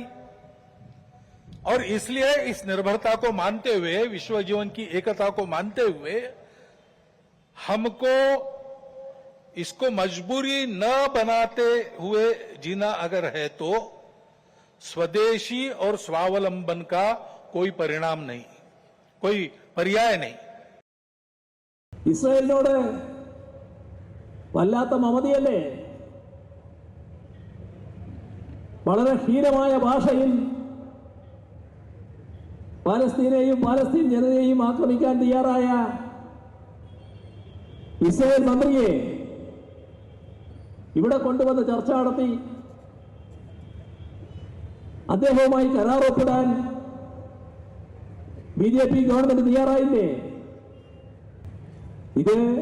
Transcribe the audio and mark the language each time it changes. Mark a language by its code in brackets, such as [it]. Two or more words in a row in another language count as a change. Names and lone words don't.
[hi] और इसलिए इस निर्भरता को मानते हुए, विश्व जीवन की एकता को मानते हुए, हमको इसको मजबूरी न बनाते हुए जीना अगर है तो स्वदेशी और स्वावलंबन का कोई परिणाम नहीं, कोई पर्याय नहीं। [ml] ഇസ്രായേലിനോട് വല്ലാത്ത മമതയല്ലേ? വളരെ ഹീനമായ ഭാഷയിൽ പാലസ്തീനെയും പാലസ്തീൻ ജനതയെയും ആക്രമിക്കാൻ തയ്യാറായ ഇസ്രായേൽ മന്ത്രിയെ ഇവിടെ കൊണ്ടുവന്ന് ചർച്ച നടത്തി അദ്ദേഹവുമായി കരാർ ഒപ്പിടാൻ ബിജെപി ഗവൺമെന്റ് തയ്യാറായില്ലേ?